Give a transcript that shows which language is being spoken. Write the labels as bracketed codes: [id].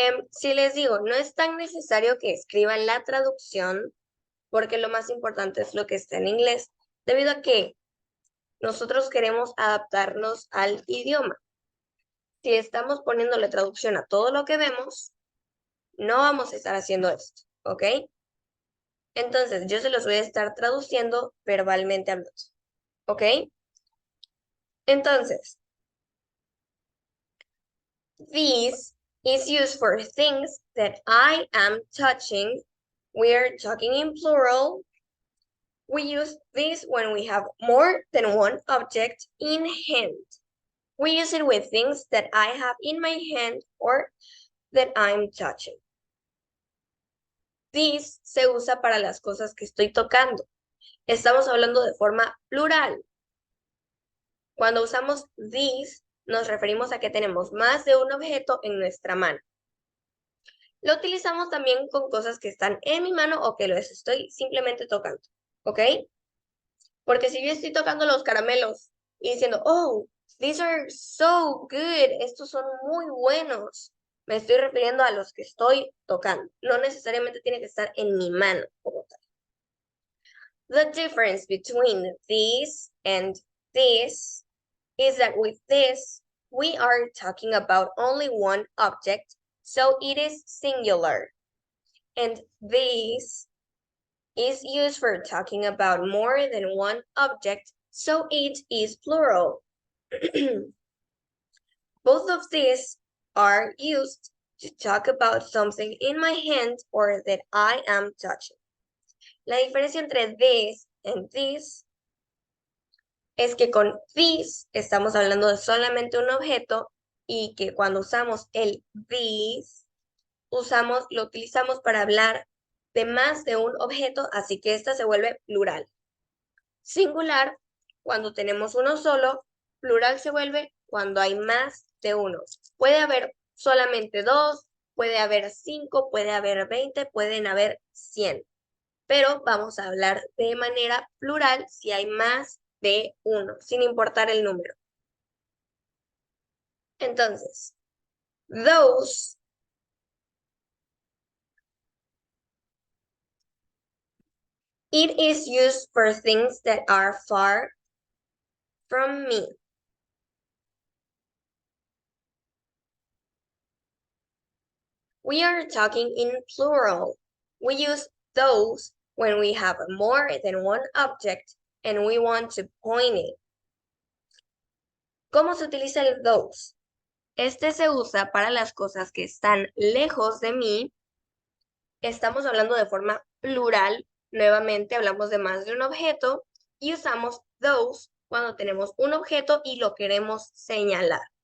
[es] Si les digo, no es tan necesario que escriban la traducción porque lo más importante es lo que está en inglés, debido a que nosotros queremos adaptarnos al idioma. Si estamos poniéndole traducción a todo lo que vemos, no vamos a estar haciendo esto, ¿ok? Entonces, yo se los voy a estar traduciendo verbalmente hablando, ¿ok? Entonces, [en] this is used for things that I am touching. We are talking in plural. We use this when we have more than one object in hand. We use it with things that I have in my hand or that I'm touching. [es] This se usa para las cosas que estoy tocando. Estamos hablando de forma plural. Cuando usamos this, nos referimos a que tenemos más de un objeto en nuestra mano. Lo utilizamos también con cosas que están en mi mano o que los estoy simplemente tocando, ¿ok? Porque si yo estoy tocando los caramelos y diciendo, [en] oh, these are so good, [es] estos son muy buenos, Me estoy refiriendo a los que estoy tocando. No necesariamente tiene que estar en mi mano como tal. [en] The difference between this and this is that with this, we are talking about only one object, so it is singular. And this is used for talking about more than one object, so it is plural. Both of these are used to talk about something in my hand or that I am touching. [es] La diferencia entre this and this es que con this estamos hablando de solamente un objeto y que cuando usamos el this, lo utilizamos para hablar de más de un objeto, así que esta se vuelve plural. Singular, cuando tenemos uno solo, plural se vuelve cuando hay más de uno. Puede haber solamente 2, puede haber 5, puede haber 20, pueden haber 100. Pero vamos a hablar de manera plural si hay más de uno, sin importar el número. Entonces, [en] those it is used for things that are far from me. We are talking in plural. We use those when we have more than one object and we want to point it. [es] ¿Cómo se utiliza el those? Este se usa para las cosas que están lejos de mí. Estamos hablando de forma plural. Nuevamente hablamos de más de un objeto y usamos those cuando tenemos un objeto y lo queremos señalar.